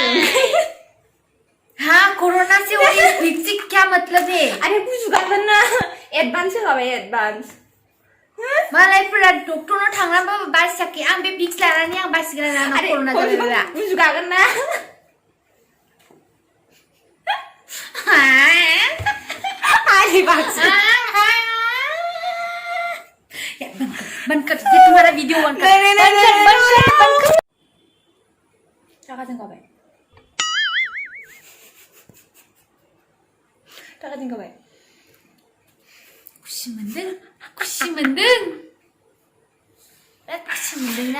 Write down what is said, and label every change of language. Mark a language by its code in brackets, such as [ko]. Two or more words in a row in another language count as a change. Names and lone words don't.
[hi] हाँ कोरोना से वो इस बिग से क्या मतलब है [brx] अरे गुजुगागोन ना एडभान्स होखाबाय एडभान्स मालायफोरा डक्टरनाव थांनानैबाबो बासियाखै आं बे बिक्स लानानै आं बासिगोन ना कोरोना जाबायब्ला गुजुगागोन ना आलि बाक्स [hi] बंद कर ये तुम्हारा वीडियो बंद कर [brx] रागा जोंखाबाय रागा जोंखाबाय खुसि मोनदों बिराद खुसि मोनदोंना